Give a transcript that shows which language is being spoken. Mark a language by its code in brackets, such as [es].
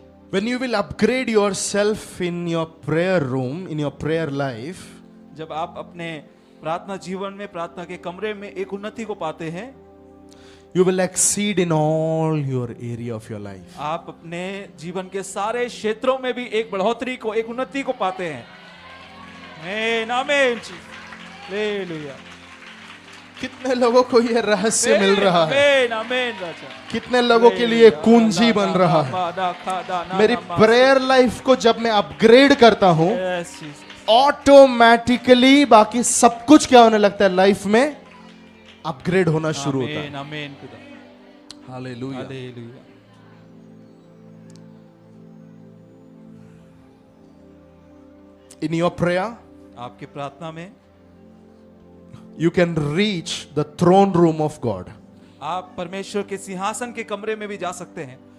[en] When you will upgrade yourself in your prayer room, in your prayer life, [hi] जब आप अपने प्रार्थना जीवन में, प्रार्थना के कमरे में एक उन्नति को पाते हैं, [en] you will exceed in all your area of your life. [hi] आप अपने जीवन के सारे क्षेत्रों में भी एक बढ़ोतरी को, एक उन्नति को पाते हैं। आमीन, आमीन, हालेलुया। कितने लोगों को ये रहस्य मिल रहा है? आमीन, आमीन राजा। कितने लोगों के लिए कुंजी बन रहा है? मेरी प्रेयर लाइफ को जब मैं अपग्रेड करता हूँ, ऑटोमेटिकली बाकी सब कुछ क्या होने लगता है लाइफ में, अपग्रेड होना शुरू होता है। आमीन, hallelujah. Hallelujah. [en] In your prayer, [hi] आपकी प्रार्थना में [en] you can reach the throne room of God. [hi] आप परमेश्वर के सिंहासन के कमरे में भी जा सकते हैं।